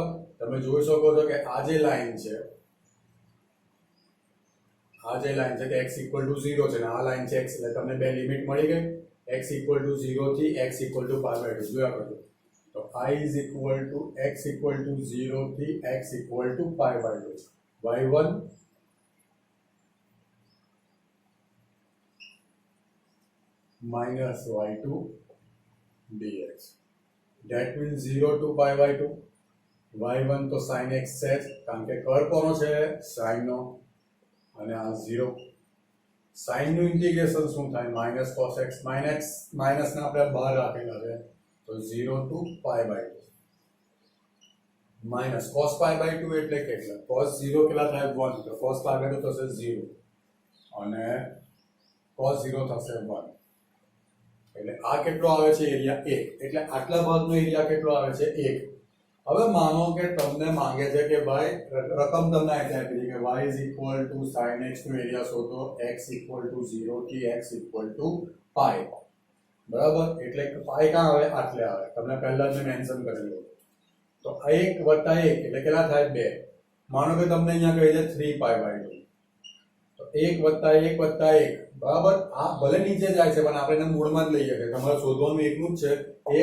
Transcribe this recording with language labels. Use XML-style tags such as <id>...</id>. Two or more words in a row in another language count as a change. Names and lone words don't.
<gu>તમે જોઈ શકો છો કે આ જે લાઈન છે, કે x = 0 છે અને આ લાઈન છે x, એટલે તમને બે લિમિટ મળી ગઈ. x = 0 થી x = π/2 જોયા કરજો. તો I = x = 0 થી x = π/2.</gu> <en>y1 minus y2 dx. That means 0 to pi by 2.</en> <gu>y1 તો sin x છે જ, કારણ કે કર્વ કોનો છે? sin નો. અને આ 0 sin નું ઇન્ટિગ્રેશન શું થાય? માઇનસ cos x. માઇનસ ને આપણે બહાર રાખેલા છે, તો</gu> <en>0 to pi by 2.</en> <gu>માઇનસ</gu> <en>cos pi by 2</en> <gu>એટલે કેટલા? cos 0 કેટલા થાય? 1. તો</gu> <en>cos pi by 2</en> <gu>થશે 0 અને cos 0 થશે 1. એટલે આ કેટલો આવે છે? એરિયા 1. એટલે આટલા ભાગનો એરિયા કેટલો આવે છે? 1. હવે માનો કે તમને માંગે છે કે ભાઈ રકમ તમને આપી છે કે</gu> <en>y is equal to sin x</en> <gu>નો એરિયા શોધો,</gu> <en>x equal to 0 થી x equal to pi.</en> <gu>બરાબર? એટલે pi ક્યાં આવે? આટલે આવે. તમને પહેલા જ મેન્શન કરેલું. તો 1 વત્તા 1 એટલે કેટલા થાય? 2. માનો કે તમને અહીંયા કહી છે</gu> <en>3 pi by 2.</en> <gu>તો 1 વત્તા 1 વત્તા 1. બરાબર? આ ભલે નીચે જાય છે પણ આપણે એને મૂળમાં જ લઈએ કે તમારે શોધવાનું એકનું જ છે.</gu>